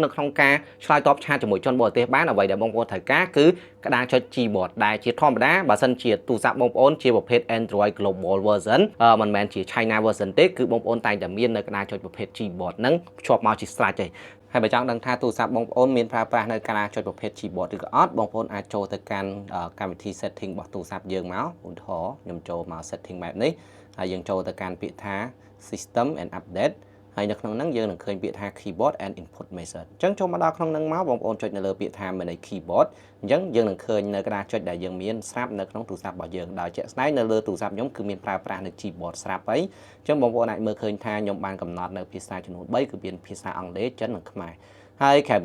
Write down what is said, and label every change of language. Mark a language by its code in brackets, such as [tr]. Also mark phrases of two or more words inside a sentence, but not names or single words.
[km] នៅក្នុងការឆ្លើយតបឆាតជាមួយជនបរទេសបានអ្វីដែលបងប្អូនត្រូវការគឺក្តារចុច keyboard ដែលជាធម្មតាបើសិនជាទូរស័ព្ទបងប្អូនជាប្រភេទ Android Global Version មិនមែនជា [en] China Version [km] ទេគឺបងប្អូនតែងតែមាននៅក្តារចុចប្រភេទ keyboard ហ្នឹងភ្ជាប់មកជាស្រេចហើយហើយបើចង់ដឹងថាទូរស័ព្ទបងប្អូនមានប្រើប្រាស់នៅក្តារចុចប្រភេទ keyboard ឬក៏អត់បងប្អូនអាចចូលទៅកាន់កម្មវិធី setting របស់ទូរស័ព្ទយើងមកឧទាហរណ៍ខ្ញុំចូលមក setting បែបនេះហើយយើងចូលទៅកាន់ពាក្យថា [en] system and [km] update ហើយនៅក្នុងហ្នឹងយើងនឹងឃើញពាក្យថា [en] keyboard and input method [km] អញ្ចឹងចូលមកដល់ក្នុងហ្នឹងមកបងប្អូនចុចនៅលើពាក្យថា [en] manage keyboard [km] អញ្ចឹងយើងនឹងឃើញនៅក្តារចុចដែលយើងមានស្រាប់នៅក្នុងទូរស័ព្ទរបស់យើងដោយជាក់ស្ដែងនៅលើទូរស័ព្ទខ្ញុំគឺមានប្រើប្រាស់នៅ keyboard ស្រាប់ហើយអញ្ចឹងបងប្អូនអាចមើលឃើញថាខ្ញុំបានកំណត់នៅភាសាចំនួន3គឺមានភាសាអង់គ្លេសចិននិងខ្មែរហើយក្រៅពី